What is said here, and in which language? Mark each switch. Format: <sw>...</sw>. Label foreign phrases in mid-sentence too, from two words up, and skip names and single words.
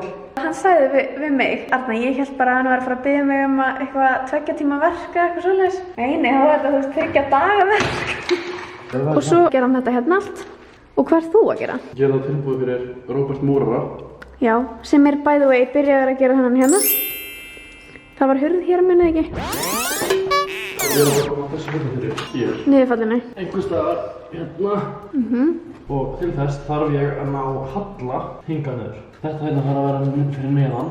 <is>Hann sagði við mig, Arna, ég held bara að hann var að fara að biðja mig eitthvað 2 tíma verk eða eitthvað svoleiðis. Nei, þá var þetta 3 daga verk. Og svo gera hann þetta hérna allt. Og hvað ert þú að gera? Ég það tilbúið fyrir Róbert Múrara. Já, sem</is> <en>by the way</en> <is>byrjaður að gera hennan hérna. Það var hurð hér munið ekki. Ég að koma á þessu hurð fyrir hér. Niðurfallinu. Einhvers staðar hérna. Og til þess þarf ég að ná halla hingað niður. Þetta hérna þarf að vera fyrir neðan.</is>